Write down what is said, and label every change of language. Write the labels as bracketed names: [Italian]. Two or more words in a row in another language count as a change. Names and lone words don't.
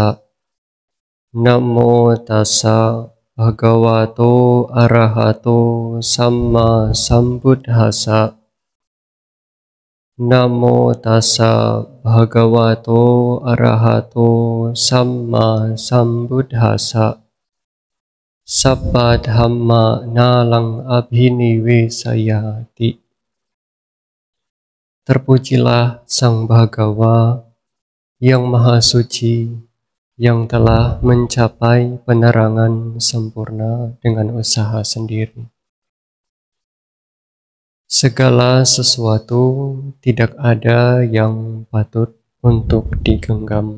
[Pali] Namo tassa bhagavato arahato samma sambuddhassa. Namo tassa bhagavato arahato samma sambuddhassa. Sabba dhamma nalang abhinivesayati. [Indonesian] Terpujilah Sang Bhagawa yang Maha Suci, yang telah mencapai penerangan sempurna dengan usaha sendiri. Segala sesuatu tidak ada yang patut untuk digenggam.